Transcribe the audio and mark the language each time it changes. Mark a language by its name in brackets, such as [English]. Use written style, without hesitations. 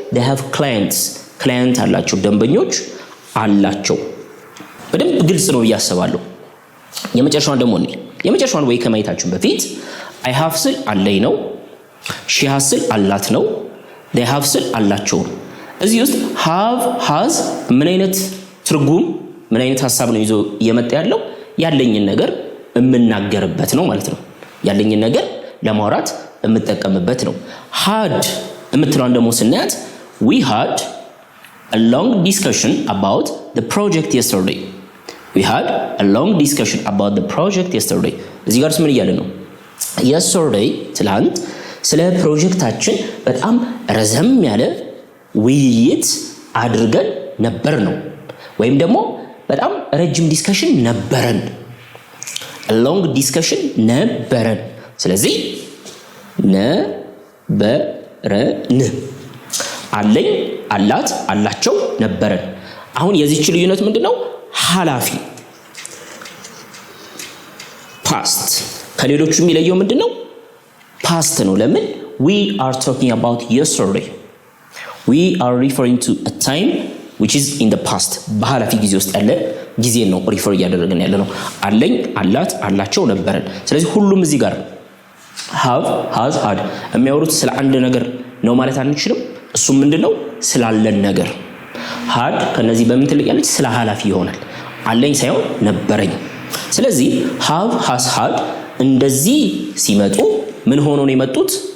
[English] they have client [Amharic] አላቸው ደንበኞች አላቸው። በደንብ ግልጽ ነው እያሰባለሁ። የመጨረሻውን ደግሞ እንዴ የመጨረሻውን ወይ ከማየታችን በፊት I have ስል አለኝ ነው። she has ስል አላት ነው። they have ስል አላቸው። እዚህ ውስጥ have has ምን አይነት ትርጉም ምን አይነት ሐሳብ ነው ይዞ እየመጣ ያለው? ያለኝን ነገር እምናገርበት ነው ማለት ነው። ያለኝን ነገር ለማውራት እምጠቀምበት ነው። had እምትለውን ደግሞ ስናያት [English] we had a long discussion about the project yesterday. we had a long discussion about the project yesterday. [Amharic] እዚህ ጋርስ ምን እያለ ነው? yesterday ትላንት ስለ ፕሮጀክታችን በጣም ረዘም ያለ ውይይት አድርገን ነበር ነው። ወይም ደግሞ በጣም ረጅም ዲስከሽን ነበረን። [English] a long discussion [Amharic] ነበረን። ስለዚህ ነበረን አለኝ አላት አላቸው ነበረን። አሁን የዚህች ልዩነት ምንድነው? ሐላፊ ፓስት ከሌሎቹ የሚለየው ምንድነው? ፓስት ነው። ለምን? [English] we are talking about yesterday. we are referring to a time which is in the past. [Amharic] በሐላፊ ጊዜ ውስጥ ያለ ጊዜ ነው ሪፈር እያደረግን ያለ ነው። አለኝ አላት አላቸው ነበረን። ስለዚህ ሁሉም እዚህ ጋር have has had የሚያወሩት ስለ አንድ ነገር ነው ማለት አንችልም። እሱም ምንድነው? ስላለን ነገር had ከነዚህ በምን ትልቃለች? ስለ ሐላፊ ይሆናል። አለኝ ሳይሆን ነበረኝ። ስለዚህ have has had እንደዚህ ሲመጡ ምን ሆኖ ነው የመጡት?